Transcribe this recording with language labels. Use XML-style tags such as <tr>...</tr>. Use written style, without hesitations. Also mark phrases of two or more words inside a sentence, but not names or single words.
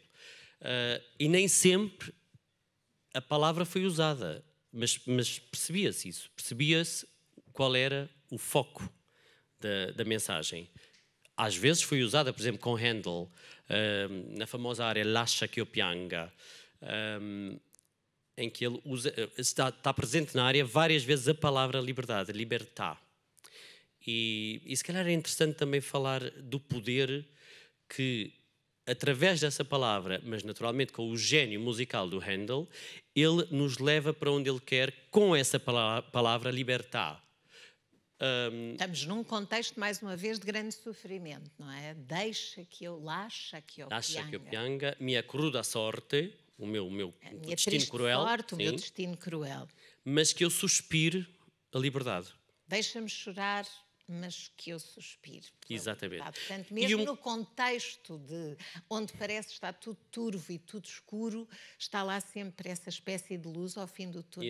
<pt>E nem sempre a palavra foi usada, mas percebia-se isso, percebia-se qual era o foco da mensagem. Às vezes foi usada, por exemplo, com Handel, na famosa área Lascia che io pianga, em que ele está presente na área várias vezes a palavra liberdade, libertà. E se calhar é interessante também falar do poder que, através dessa palavra, mas naturalmente com o gênio musical do Handel, ele nos leva para onde ele quer com essa palavra libertà. Estamos num contexto, mais uma vez, de grande sofrimento, não é?</pt> <it>Lascia che io pianga,</it> <pt>minha</pt> <it>cruda sorte,</it> <pt>o meu destino cruel. Sorte, o meu destino cruel. Mas que eu suspire a liberdade. Deixa-me chorar, mas que eu suspiro. Exatamente. Portanto, mesmo no contexto onde parece estar tudo turvo e tudo escuro, está lá sempre essa espécie de luz ao fim do túnel.</pt>